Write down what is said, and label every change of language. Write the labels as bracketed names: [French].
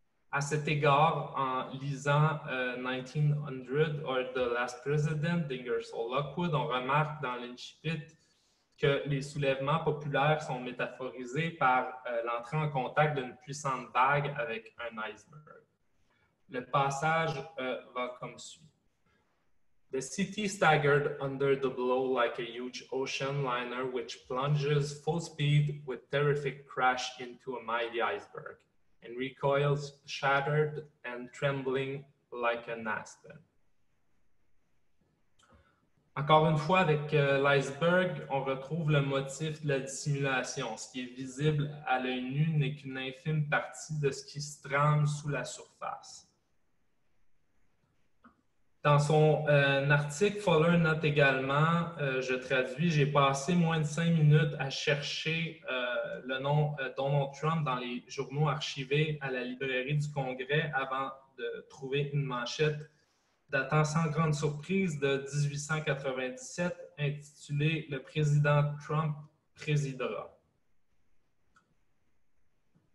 [French] À cet égard, en lisant 1900 or The Last President d'Ingersoll Lockwood, on remarque dans l'incipit que les soulèvements populaires sont métaphorisés par l'entrée en contact d'une puissante vague avec un iceberg. Le passage va comme suit. [English] The city staggered under the blow like a huge ocean liner which plunges full speed with terrific crash into a mighty iceberg and recoils shattered and trembling like an aspen. [French] Encore une fois, avec l'iceberg, on retrouve le motif de la dissimulation. Ce qui est visible à l'œil nu n'est qu'une infime partie de ce qui se trame sous la surface. Dans son article, Fuller note également, je traduis, j'ai passé moins de 5 minutes à chercher le nom Donald Trump dans les journaux archivés à la librairie du Congrès avant de trouver une manchette datant sans grande surprise de 1897 intitulée « Le président Trump présidera ».